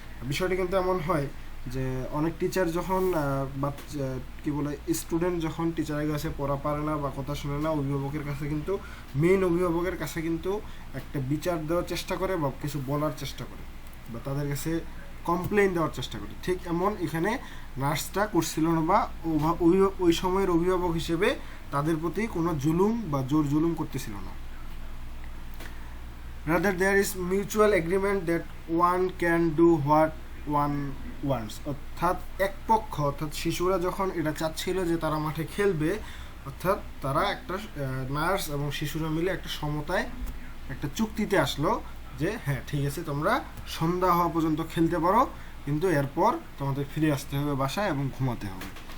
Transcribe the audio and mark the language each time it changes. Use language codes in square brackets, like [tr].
[bn] বিষয়টা কিন্তু এমন হয় যে অনেক টিচার যখন বাচ্চা কি বলে স্টুডেন্ট যখন টিচারের কাছে পড়া পারে না বা কথা শুনে না, অভিভাবকের কাছে কিন্তু মেইন অভিভাবকের কাছে কিন্তু একটা বিচার দেওয়ার চেষ্টা করে বা কিছু বলার চেষ্টা করে বা তাদের কাছে কমপ্লেইন দেওয়ার চেষ্টা করে। ঠিক এমন এখানে নার্সটা করছিল না, বা ওই সময়ের অভিভাবক হিসেবে তাদের প্রতি কোনো জুলুম বা জোর জুলুম করতেছিল না। [en] Rather there is mutual agreement that one can do what one wants। [bn] অর্থাৎ এক পক্ষ, অর্থাৎ শিশুরা যখন এটা চাচ্ছিল যে তারা মাঠে খেলবে, অর্থাৎ তারা একটা নার্স এবং শিশুরা মিলে একটা সমতায় একটা চুক্তিতে আসলো যে হ্যাঁ ঠিক আছে, তোমরা সন্ধ্যা হওয়া পর্যন্ত খেলতে পারো, কিন্তু এরপর তোমাদের ফিরে আসতে হবে বাসায় এবং ঘুমাতে হবে।